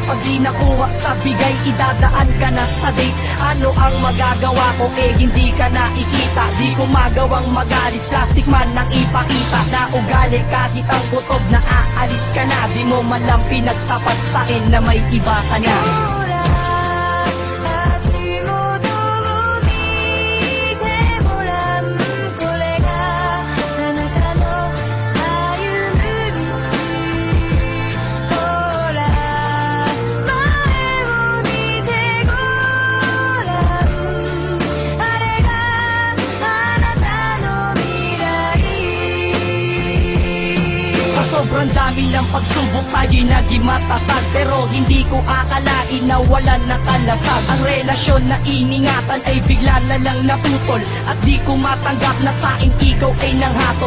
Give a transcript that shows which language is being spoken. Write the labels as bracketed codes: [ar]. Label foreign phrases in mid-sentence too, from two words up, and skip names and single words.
[tl] Pag di nakuha sa bigay, idadaan ka na sa date. Ano ang magagawa ko hindi ka nakikita? Di ko magawang magalit, plastic man ang ipakita. Na ugali kahit ang kutob na aalis ka na. Di mo man lang pinagtapat sa akin na may iba ka na. [ja] ほら足元を見てごらん、これがあなたの歩む道。ほら前を見てごらん、あれがあなたの未来。 [tl] Sa sobrang dami ng pagsubok tayo'y naging matatag. Pero hindi ko akalain na walan ng kalasag. Ang relasyon na iningatan ay bigla na lang naputol. At di ko matanggap na sa akin ikaw ay nanghatol.